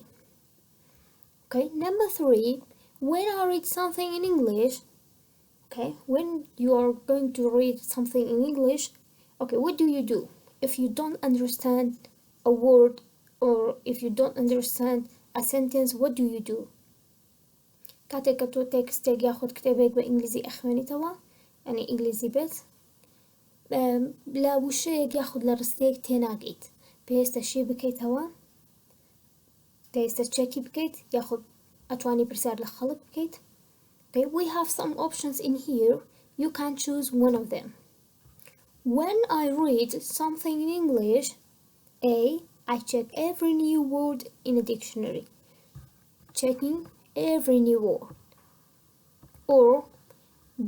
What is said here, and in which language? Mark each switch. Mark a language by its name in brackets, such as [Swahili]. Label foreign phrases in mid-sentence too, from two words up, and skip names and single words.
[English] Okay, number 3, when I read something in English, okay, when you are going to read something in English, okay, what do you do? If you don't understand a word or if you don't understand a sentence, what do you do? [Central Kurdish] کاتێک کە تۆ تێکستێک یاخود کتێبێک بە ئینگلیزی ئەخوێنیتەوە یعنی ئینگلیزی بێت لە وشەیەک یاخود لە ڕستەیەک تێناگەیت پێویستە شی بکەیتەوە پێویستە چێکی بکەیت یاخود ئەتوانی پرسیار لە خەڵک بکەیت. [English] Okay, we have some options in here. You can choose one of them. When I read something in English, A. I check every new word in a dictionary. Checking every new word. Or B.